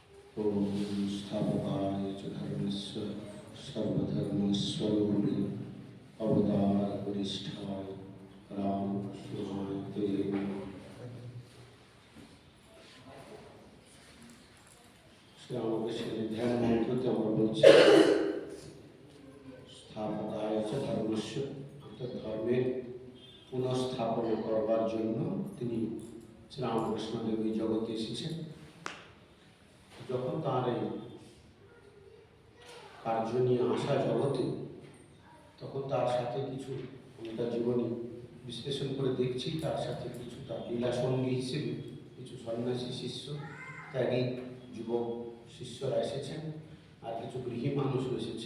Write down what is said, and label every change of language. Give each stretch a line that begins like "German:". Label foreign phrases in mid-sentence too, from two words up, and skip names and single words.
Sanskrit: ओम स्थापकाय च धर्मस्य सर्वधर्मस्वरूपिणे अवतारवरिष्ठाय रामकृष्णाय ते नमः।
Bangla: श्रीरामकृष्णের ধ্যান মন্ত্রতে আমরা বলছি
Sanskrit: স্থাপকায় চ ধর্মস্য,
Bangla: অর্থাৎ ধর্মের পুনঃস্থাপন করবার জন্য তিনি শ্রীরামকৃষ্ণদেব এই জগতে এসেছেন। যখন তার এই কার্য নিয়ে আসা জগতে, তখন তার সাথে কিছু তার জীবনী বিশ্লেষণ করে দেখছি, তার সাথে কিছু তার লীলাসঙ্গী হিসেবে কিছু সন্ন্যাসী শিষ্য, ত্যাগী যুবক শিষ্যরা এসেছেন, আর কিছু গৃহী মানুষও এসেছে।